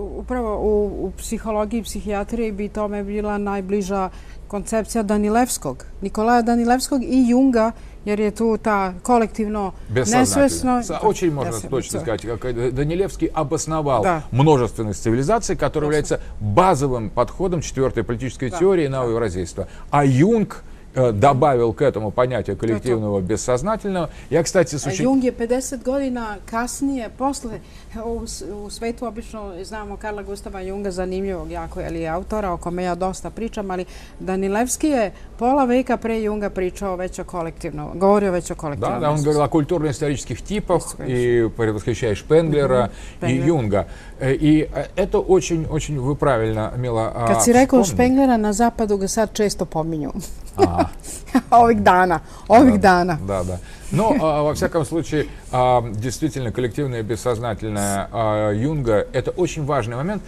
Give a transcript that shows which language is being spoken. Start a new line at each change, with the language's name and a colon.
Serbian: Upravo u psihologiji i psihijatriji bi tome bila najbliža koncepcija Danilevskog, Nikolaja Danilevskog i Junga, jer je tu ta kolektivno nesvesno...
Russian: Очень можно точно сказать, как Данилевский обосновал множественность цивилизаций, который является базовым подходом четвертой политической теории на евразийство. А Юнг добавил к этому понятие коллективного бессознательного. Я, кстати,
Serbian: Jung je 50 godina kasnije, posle, u svetu obično znamo Karla Gustava Junga, zanimljivog jako autora, o kome ja dosta pričam, ali Danilevski je pola veka pre Junga pričao već o kolektivnom, govorio već o kolektivnom.
Russian: Да, он говорил о культурно-исторических типах, и предвосхищая Шпенглера и Юнга. И это очень вы правильно, Мила,
Serbian: Kad si rekao Špenglera, na zapadu ga sad često pominju. Ovih dana.
Russian: Да. Но, во всяком случае, действительно, коллективное и бессознательное Юнга — это очень важный момент.